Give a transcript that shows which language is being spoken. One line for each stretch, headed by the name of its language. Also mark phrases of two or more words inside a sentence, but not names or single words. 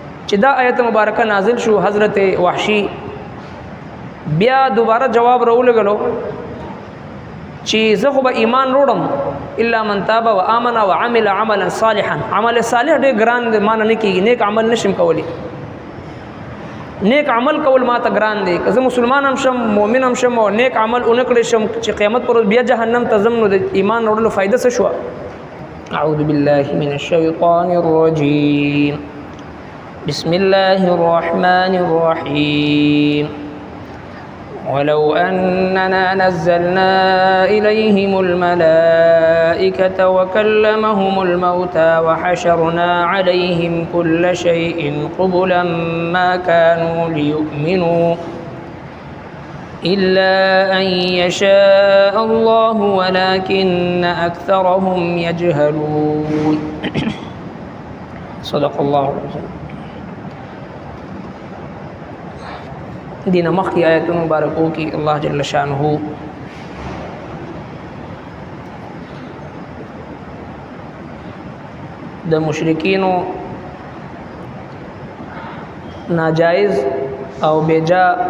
Pashto: چې دا آیت مبارکه نازل شو حضرت وحشی بیا دوباره جواب راولګلو چې زه خو به ایمان وروړم
Arabic: الا من تاب و آمن و عمل عملا صالحا.
Pashto: عمل صالح ډېر ګران دی، ما نه کېږي، نیک عمل نشم کولی. نیک عمل کول ما ته ګران دی، که زه مسلمان هم شم مؤمن هم شم او نیک عمل ونه کړی شم چې قیامت پر ورځ بیا جهنم ته ځم، نو د ایمان وروړلو فایده څه شوه؟
Arabic: اعوذ بالله من الشیطان الرجیم بسم الله الرحمن الرحیم ولو أننا نزلنا إليهم الملائكة وكلمهم الموتى وحشرنا عليهم كل شيء قبلا ما كانوا ليؤمنوا إلا أن يشاء الله ولكن أكثرهم يجهلون. صدق الله العظيم.
Pashto: دین مخی آیتون مبارکو کی
Arabic: اللہ جل شانہ
Pashto: د مشرکینو ناجائز او بیجا